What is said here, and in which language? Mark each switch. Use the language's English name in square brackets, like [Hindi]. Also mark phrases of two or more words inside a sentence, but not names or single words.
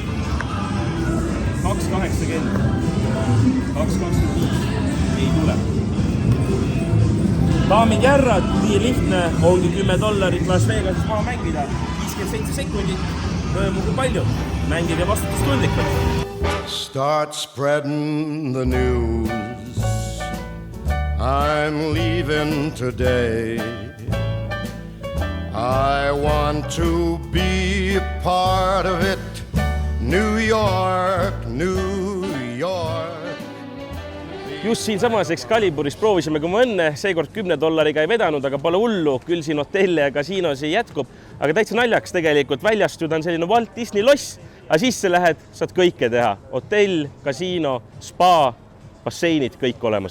[Estonian] 2,80. 2,25. Ei tule. Daamid ja härrad, nii lihtne ongi $10 Las Vegases maha mängida. 57 sekundit. Rõõmu kui palju. Mängige vastutustundlikult. [English] Start spreading the news. I'm leaving today. I want to be a part of it. New York, New York. [Estonian] Just siin samas Excaliburis proovisime kui ma õnne, seekord $10 ei vedanud, aga pole hullu, küll siin hotelle ja kasiinos ei jätkub. Aga täitsa naljaks tegelikult väljast on selline Walt Disney loss, aga sisse lähed, saad kõike teha. Hotell, kasiino, spa, basseinid, kõik olemas.